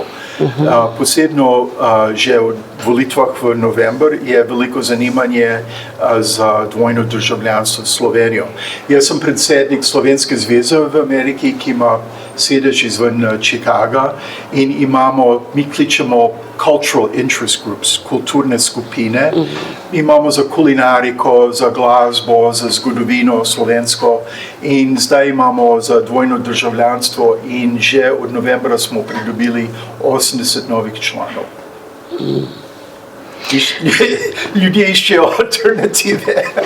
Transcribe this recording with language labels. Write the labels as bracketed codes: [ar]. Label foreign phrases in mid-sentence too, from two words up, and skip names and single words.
[sl] Posebno že od volitvah v november je veliko zanimanje za dvojno državljanstvo s Slovenijo. Jaz sem predsednik Slovenske zveze v Ameriki, ki ima sedež izven Chicaga in mi kličemo [en] cultural interest groups, [sl] kulturne skupine. Imamo za kulinariko, za glasbo, za zgodovino slovensko in zdaj imamo za dvojno državljanstvo in že od novembra smo pridobili 80 novih članov. Ljudje iščejo alternative.